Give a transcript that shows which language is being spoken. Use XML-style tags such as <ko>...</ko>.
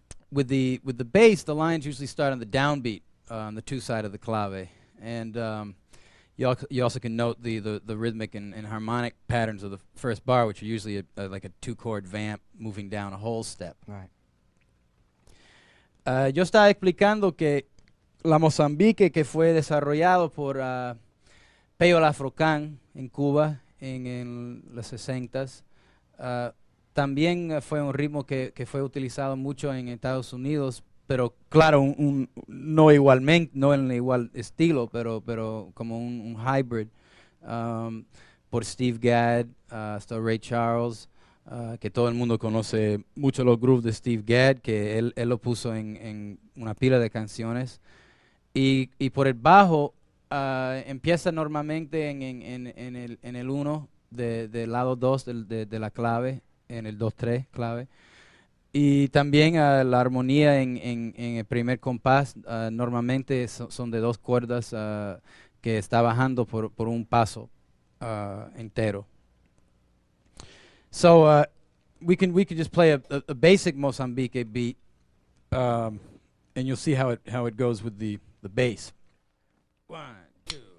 <en>With the bass, the lines usually start on the downbeat on the two side of the clave, and you also can note the rhythmic and harmonic patterns of the first bar, which are usually like a 2-chord vamp moving down a whole step. Right.</en> <es>Yo estaba explicando que la Mozambique, que fue desarrollado por Peo el Afrocan en Cuba en los 60s, también fue un ritmo que fue utilizado mucho en Estados Unidos, pero claro, no igualmente, no en el igual estilo, pero como un hybrid, por Steve Gadd, hasta Ray Charles, que todo el mundo conoce mucho los grooves de Steve Gadd, que él lo puso en una pila de canciones. Y por el bajo, empieza normalmente en el 1 del lado 2 de la clave, en el 2-3 clave. Y también la armonía en el primer compás normalmente son de 2 cuerdas que está bajando por un paso entero.</es> <en>So we can just play a basic Mozambique beat, and you'll see how it goes with the bass. 1, 2.</en>